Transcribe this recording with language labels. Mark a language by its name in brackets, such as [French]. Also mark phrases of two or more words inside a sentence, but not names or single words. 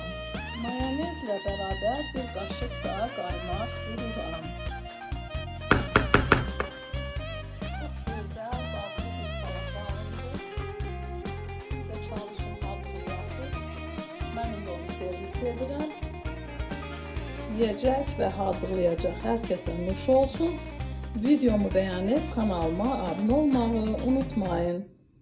[Azerbaijani] Mayonezlə bərabər bir qaşıq da qaymaq vururam. Çox gözəl, dadlı bir salata alındı. Siz də çalışın hazırlayasınız. Mən indi onu servis edirəm. [Turkish] Yiyecek ve hazırlayacak herkese [Azerbaijani] nuş olsun. [Turkish] Videomu beğenip kanalıma abone olmayı unutmayın.